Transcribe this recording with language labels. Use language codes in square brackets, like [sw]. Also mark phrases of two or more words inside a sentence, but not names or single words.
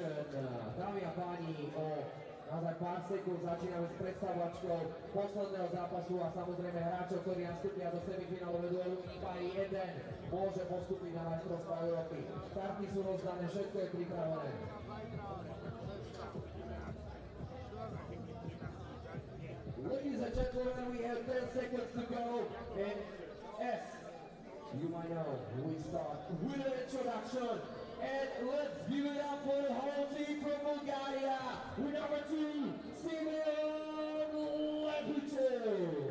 [sk] Dámy a páni, o naozaj pár sekúnd začíname s predstavovačkou posledného zápasu a samozrejme hráčov, ktorí nastúpia do semifinálového duelu, iba jeden môže postúpiť na majstrovstvá Európy. Karty sú rozdané, všetko je pripravené. [en] Ladies and gentlemen, we have 10 seconds to go, and you might know, we start with an introduction, and let's give it up for the whole team from Bulgaria, with number 2, Simon Lepichev.